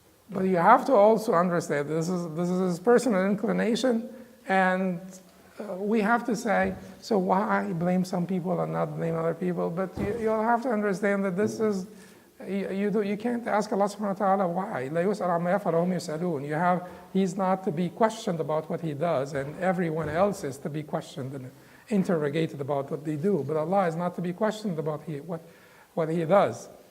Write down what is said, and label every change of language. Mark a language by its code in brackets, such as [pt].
[en] But you have to also understand this is his personal inclination, and we have to say, so why blame some people and not blame other people? But you'll have to understand that this is, you can't ask Allah subhanahu wa ta'ala why. [ar] لا يسأل عما يفعل وهم يسألون. [en] He's not to be questioned about what he does, and everyone else is to be questioned and interrogated about what they do. But Allah is not to be questioned about what he does.